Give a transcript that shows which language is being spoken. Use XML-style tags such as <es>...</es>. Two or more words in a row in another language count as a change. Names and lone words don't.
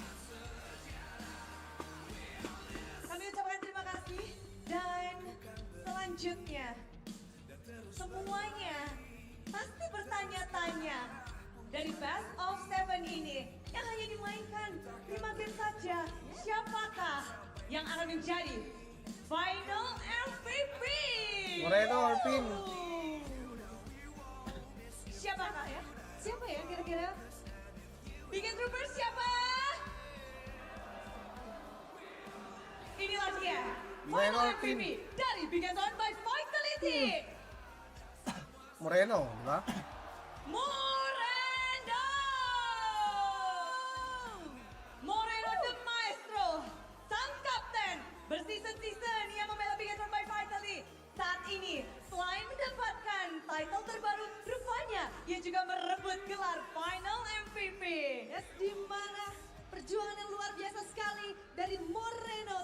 <id>Kami ucapkan terima kasih dan selanjutnya semuanya pasti bertanya-tanya dari</id> <en>Best of</en> <id>7 ini yang hanya dimainkan 5 game saja, siapakah yang akan menjadi</id> <en>Final MVP? Moreno or Pin?</en> <id>Siapakah ya? Siapa ya kira-kira? Bikin Troopers siapa? Inilah dia, Moreno Final</id> <en>or Pin?</en> <id>MVP dari Bigatron by Vitality.</id> <tl>Moreno, di ba?</tl> <id>Moreno! Moreno the Maestro, sang kapten berseason-season yang membela Bigatron by Vitality. Saat ini, selain mendapatkan title terbaru, rupanya ia juga merebut gelar</id> <en>Final MVP.</en> <id>Yes, di mana perjuangan yang luar biasa sekali dari Moreno.</id>